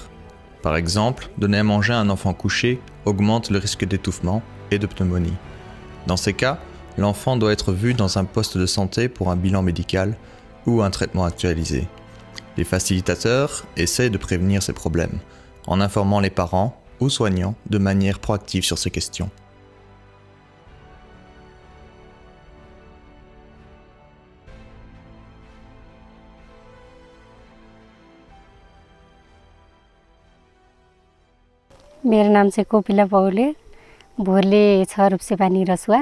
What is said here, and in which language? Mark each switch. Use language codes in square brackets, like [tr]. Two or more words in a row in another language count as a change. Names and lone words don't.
[fr] Par exemple, donner à manger à un enfant couché augmente le risque d'étouffement et de pneumonie. Dans ces cas, l'enfant doit être vu dans un poste de santé pour un bilan médical ou un traitement actualisé. Les facilitateurs essaient de prévenir ces problèmes en informant les parents ou soignants de manière proactive sur ces questions. [ne] मेरो नाम चाहिँ कोपिला पौले, भोरले 6 रूपसेपानी रसुवा।